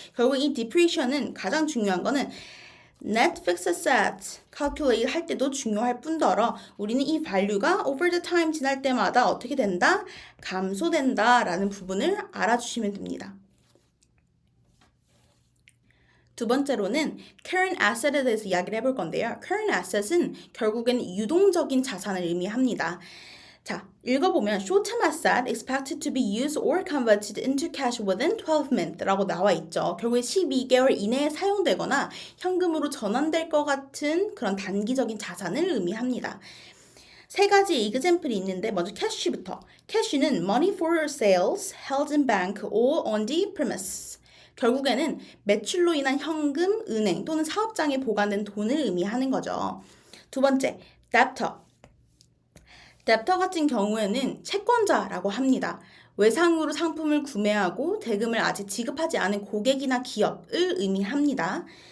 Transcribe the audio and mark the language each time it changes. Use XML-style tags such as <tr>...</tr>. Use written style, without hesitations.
<ko>결국 이 depreciation은 가장 중요한 거는 net fixed asset calculate 할 때도 중요할 뿐더러 우리는 이 value가 over the time 지날 때마다 어떻게 된다? 감소된다 라는 부분을 알아주시면 됩니다. 두 번째로는 current asset에 대해서 이야기를 해볼 건데요. current asset은 결국엔 유동적인 자산을 의미합니다. 자, 읽어보면</ko> <en>short-term asset expected to be used or converted into cash within 12 months</en> <ko>라고 나와 있죠. 결국에 12개월 이내에 사용되거나 현금으로 전환될 것 같은 그런 단기적인 자산을 의미합니다. 세 가지 example이 있는데 먼저 cash부터.</ko> <en>cash는 money for sales held in bank or on the premise.</en> <ko>결국에는 매출로 인한 현금, 은행 또는 사업장에 보관된 돈을 의미하는 거죠. 두 번째, debtor. 뎁터 같은 경우에는 채권자라고 합니다. 외상으로 상품을 구매하고 대금을 아직 지급하지 않은 고객이나 기업을 의미합니다.</ko>